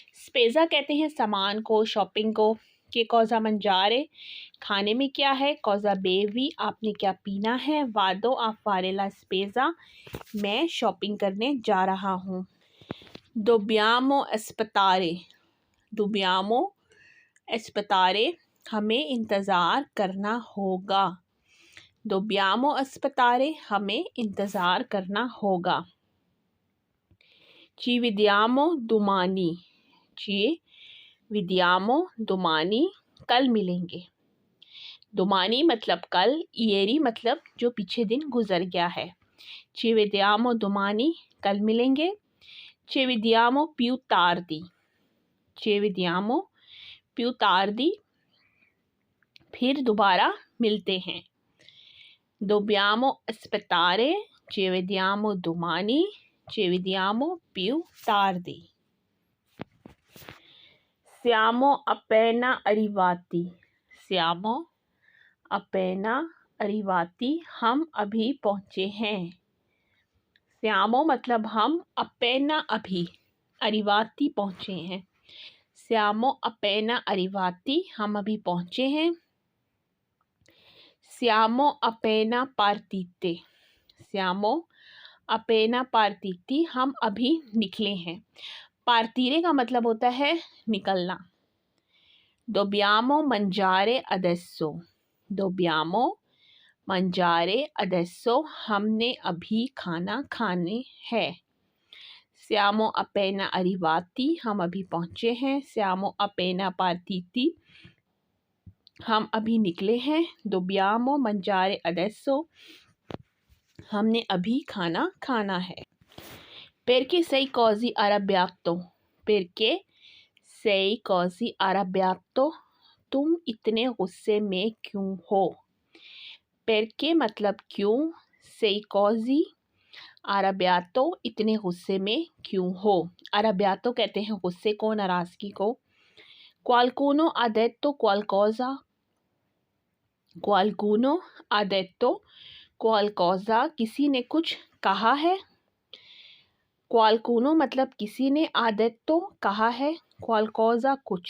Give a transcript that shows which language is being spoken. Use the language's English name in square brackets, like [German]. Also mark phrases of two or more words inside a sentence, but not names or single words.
[Urdu] spesa کہتے ہیں سامان کو، شاپنگ کو۔ [Italian] che cosa mangiare [Urdu] کھانے میں کیا ہے, [Italian] cosa bevi [Urdu] آپ نے کیا پینا ہے, [Italian] vado a fare la spesa [Urdu] میں شاپنگ کرنے جا رہا ہوں. [Italian] dobbiamo aspettare [Urdu] ہمیں انتظار کرنا ہوگا. [Italian] dobbiamo aspettare [Urdu] ہمیں انتظار کرنا ہوگا. [Italian] ci vediamo domani [Urdu] کل ملیں گے. domani مطلب کل, ieri مطلب جو پیچھے دن گزر گیا ہے. [Italian] ci vediamo domani [Urdu] کل ملیں گے. [Italian] ci vediamo più tardi [Urdu] پھر دوبارہ ملتے ہیں. [Italian] dobbiamo aspettare ci vediamo domani ci vediamo più tardi. siamo appena arrivati [Urdu] ہم ابھی پہنچے ہیں. siamo مطلب ہم, appena ابھی, arrivati پہنچے ہیں. [Italian] siamo appena arrivati [Urdu] ہم ابھی پہنچے ہیں. [Italian] siamo appena partiti [Urdu] ہم ابھی نکلے ہیں. partire کا مطلب ہوتا ہے نکلنا. [Italian] dobbiamo mangiare adesso [Urdu] ہم نے ابھی کھانا کھانے ہے. [Italian] siamo appena arrivati [Urdu] ہم ابھی پہنچے ہیں. [Italian] siamo appena partiti [Urdu] ہم ابھی نکلے ہیں. [Italian] dobbiamo mangiare adesso [Urdu] ہم نے ابھی کھانا کھانا ہے. [Italian] perché sei così arrabbiato [Urdu] تم اتنے غصے میں کیوں ہو. perché مطلب کیوں, [Italian] sei così arrabbiato [Urdu] اتنے غصے میں کیوں ہو. arrabbiato کہتے ہیں غصے کو, ناراضگی کو. [Italian] qualcuno ha detto qualcosa [Urdu] کسی نے کچھ کہا ہے. qualcuno مطلب کسی نے, [Italian] ha detto [Urdu] کہا ہے, qualcosa کچھ.